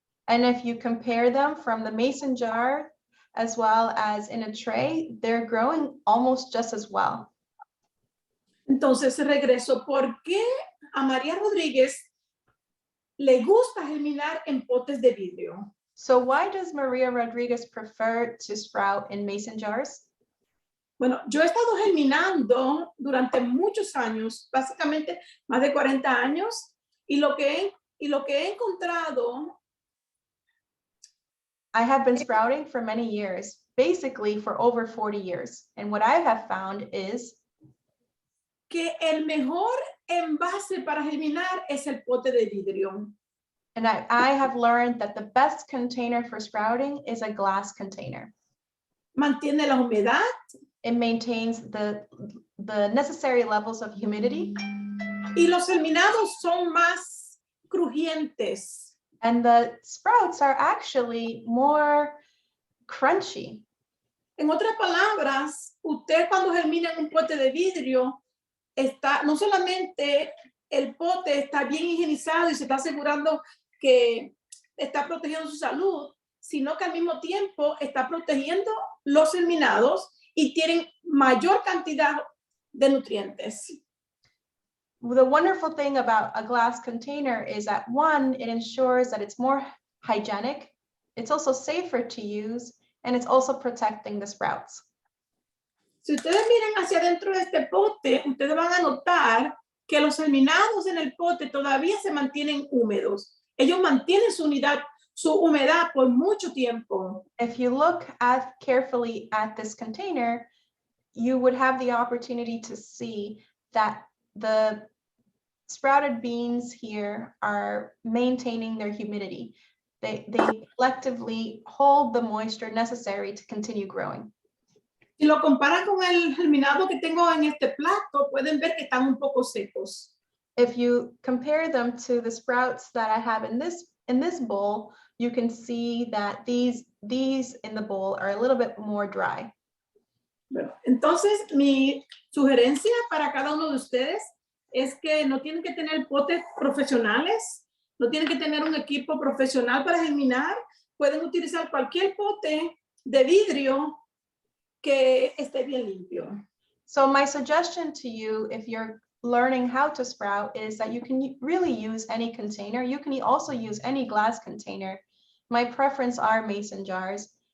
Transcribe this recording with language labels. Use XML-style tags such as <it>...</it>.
<en>And if you compare them from the mason jar as well as in a tray, they're growing almost just as well.</en> <es>Entonces regreso. ¿Por qué a María Rodríguez le gusta germinar en potes de vidrio?</es> <en>So why does Maria Rodriguez prefer to sprout in mason jars?</en> <es>Bueno, yo he estado germinando durante muchos años, básicamente más de 40 años, y lo que he encontrado.</es> <en>I have been sprouting for many years, basically for over 40 years. And what I have found is</en> <es>que el mejor envase para germinar es el pote de vidrio.</es> <en>And I have learned that the best container for sprouting is a glass container.</en> <es>Mantiene la humedad.</es> <en>It maintains the necessary levels of humidity.</en> <es>Y los germinados son más crujientes.</es> <en>And the sprouts are actually more crunchy.</en> <es>En otras palabras, usted cuando germina en un pote de vidrio, no solamente el pote está bien higienizado y se está asegurando que está protegiendo su salud, sino que al mismo tiempo está protegiendo los germinados y tienen mayor cantidad de nutrientes.</es> <en>The wonderful thing about a glass container is that one, it ensures that it's more hygienic, it's also safer to use, and it's also protecting the sprouts.</en> <es>Si ustedes miran hacia adentro de este pote, ustedes van a notar que los germinados en el pote todavía se mantienen húmedos. Ellos mantienen su humedad por mucho tiempo.</es> <en>If you look carefully at this container, you would have the opportunity to see that the sprouted beans here are maintaining their humidity. They collectively hold the moisture necessary to continue growing.</en> <es>Si lo comparan con el germinado que tengo en este plato, pueden ver que están un poco secos.</es> <en>If you compare them to the sprouts that I have in this bowl, you can see that these in the bowl are a little bit more dry.</en> <es>Bueno, entonces mi sugerencia para cada uno de ustedes es que no tienen que tener potes profesionales, no tienen que tener un equipo profesional para germinar, pueden utilizar cualquier pote de vidrio que esté bien limpio.</es> <en>So my suggestion to you, if you're learning how to sprout, is that you can really use any container. You can also use any glass container. My preference are mason jars.</en>